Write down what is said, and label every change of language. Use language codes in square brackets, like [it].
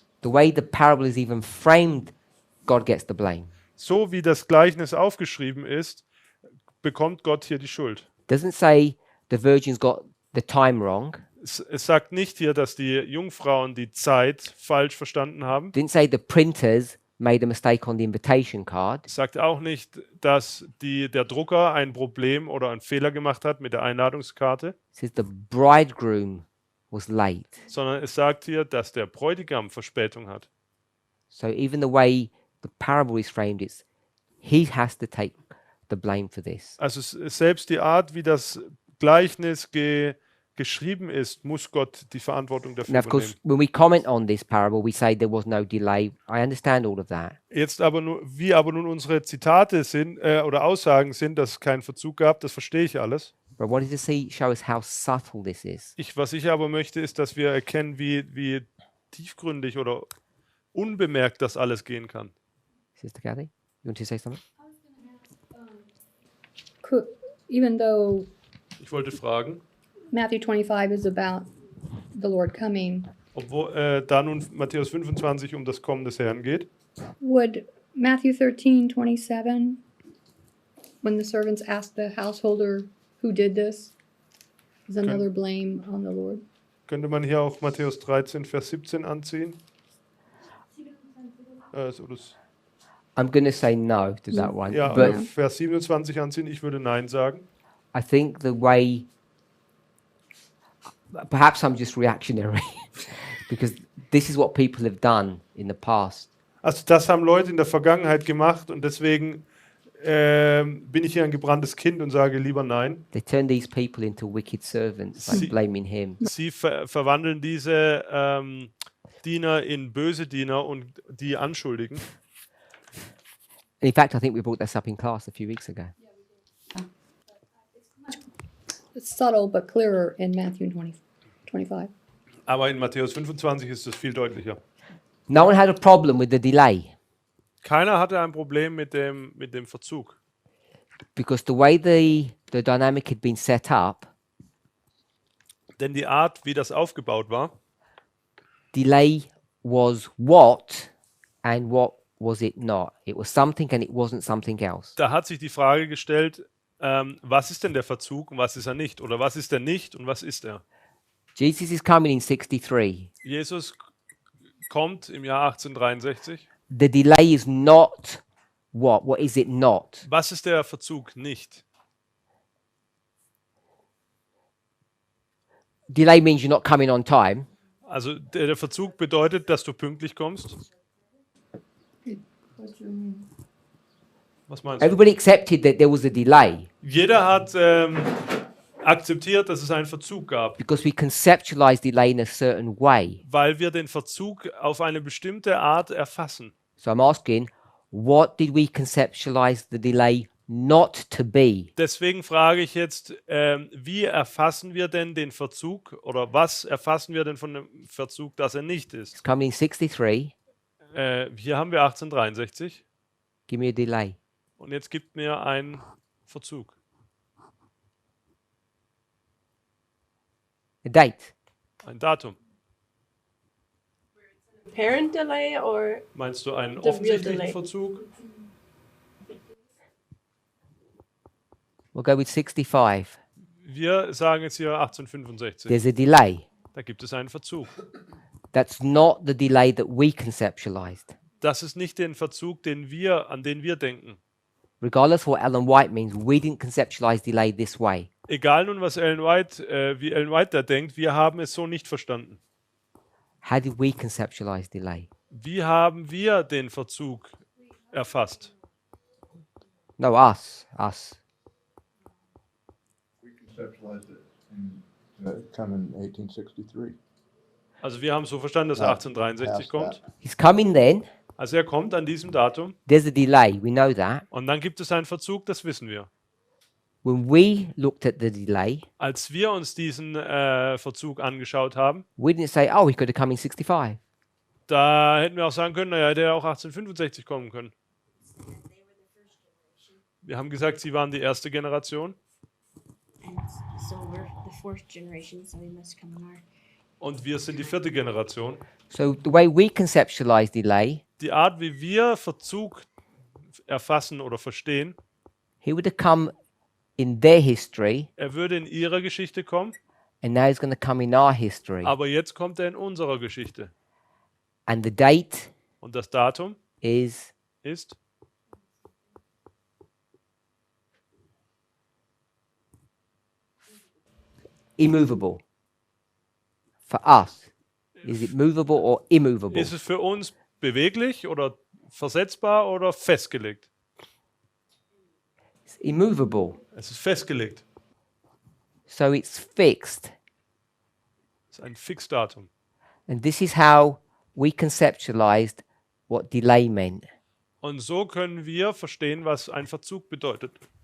[en] The way the parable is even framed, God gets the blame. [de] So wie das Gleichnis aufgeschrieben ist, bekommt Gott hier die Schuld. [en] Doesn't say the virgins got the time wrong. [de] Es sagt nicht hier, dass die Jungfrauen die Zeit falsch verstanden haben. [en] Didn't say the printers made a mistake on the invitation card. [de] Es sagt auch nicht, dass der Drucker ein Problem oder einen Fehler gemacht hat mit der Einladungskarte, [en] It says the bridegroom was late. [de] sondern es sagt hier, dass der Bräutigam Verspätung hat. [en] So even the way the parable is framed, it's he has to take the blame for this. [de] Also selbst die Art, wie das Gleichnis geschrieben ist, muss Gott die Verantwortung dafür [en] Now, of course, [de] übernehmen. [en] when we comment on this parable, we say there was no delay. I understand all of that. [de] Jetzt aber wie aber nun unsere Zitate sind oder Aussagen sind, dass es keinen Verzug gab, das verstehe ich alles. [en] But I wanted to show us how subtle this is. [de] Was ich aber möchte, ist, dass wir erkennen, wie tiefgründig oder unbemerkt das alles gehen kann. [en] Sister Kathy, you want to say something? Even though [de] Ich wollte fragen, [en] Matthew 25 is about the Lord coming, [de] obwohl da nun Matthäus 25 um das Kommen des Herrn geht, [en] would Matthew 13:27, when the servants asked the householder who did this, is another blame on the Lord? [de] könnte man hier auch Matthäus 13, Vers 17 anziehen? [en] I'm going to say no to that one. [de] Ja, [en] But [de] Vers 27 anziehen, ich würde Nein sagen. [en] I think the way, perhaps I'm just reactionary, because this is what people have done in the past. [de] Also das haben Leute in der Vergangenheit gemacht und deswegen bin ich hier ein gebranntes Kind und sage lieber Nein. [en] They turn these people into wicked servants, like [de] Sie- [en] blaming him. [de] Sie verwandeln diese Diener in böse Diener und die anschuldigen. [en] In fact, I think we brought this up in class a few weeks ago. It's subtle but clearer in Matthew 25. [de] Aber in Matthäus 25 ist es viel deutlicher. [en] No one had a problem with the delay [de] Keiner hatte ein Problem mit dem Verzug. [en] because the way the dynamic had been set up, [de] Denn die Art, wie das aufgebaut war, [en] delay was what and what was it not. It was something and it wasn't something else. [de] da hat sich die Frage gestellt, was ist denn der Verzug und was ist er nicht? Oder was ist er nicht und was ist er? [en] Jesus is coming in 63. [de] Jesus kommt im Jahr 1863. [en] The delay is not what? What is it not? [de] Was ist der Verzug nicht? [en] Delay means you're not coming on time. [de] Also der Verzug bedeutet, dass du pünktlich kommst. Was meinst du? [en] Everybody accepted that there was a delay [de] Jeder hat akzeptiert, dass es einen Verzug gab, [en] because we conceptualize delay in a certain way. [de] weil wir den Verzug auf eine bestimmte Art erfassen. [en] So I'm asking, what did we conceptualize the delay not to be? [de] Deswegen frage ich jetzt, wie erfassen wir denn den Verzug oder was erfassen wir denn von dem Verzug, dass er nicht ist? [en] It's coming in 63. [de] Hier haben wir 1863 [en] Give me a delay. [de] und jetzt gibt mir einen Verzug. [en] A date. [de] Ein Datum. [en] Parent delay or [de] Meinst du einen [en] The real [de] offensichtlichen [en] delay. [de] Verzug? [en] We'll go with 65. [de] Wir sagen jetzt hier 1865. [en] There's a delay. [de] Da gibt es einen Verzug. [en] That's not the delay that we conceptualized. [de] Das ist nicht den Verzug, an den wir denken. [en] Regardless what Ellen White means, we didn't conceptualize delay this way. [de] Egal nun, wie Ellen White da denkt, wir haben es so nicht verstanden. [en] How did we conceptualize delay? [de] Wie haben wir den Verzug erfasst? [en] No, us. We conceptualized it come in 1863. [de] Also wir haben so verstanden, dass er Ja, 1863 [en] past [de] kommt. [en] that. He's coming then. [de] Also er kommt an diesem Datum [en] There's a delay, we know that. [de] und dann gibt es einen Verzug, das wissen wir. [en] When we looked at the delay, [de] Als wir uns diesen Verzug angeschaut haben, [en] we didn't say, oh, he could have come in 65. [de] da hätten wir auch sagen können, naja, hätte er auch 1865 kommen können. Wir haben gesagt, sie waren die erste Generation [en] And so we're the fourth generation, so he must come in our. [de] und wir sind die vierte Generation. [en] So the way we conceptualize delay, [de] Die Art, wie wir Verzug erfassen oder verstehen, [en] he would have come in their history, [de] er würde in ihrer Geschichte kommen, [en] and now he's going to come in our history. [de] aber jetzt kommt er in unserer Geschichte. [en] And the date [de] Und das Datum [en] is [de] ist [en] immovable. For us, is it movable or immovable? [de] Ist es für uns beweglich oder versetzbar oder festgelegt? [en] It's immovable. [de] Es ist festgelegt. [en] So it's fixed. [de] Es ist ein Fixdatum. [en] And this is how we conceptualized what delay meant. [de] Und so können wir verstehen, was ein Verzug bedeutet.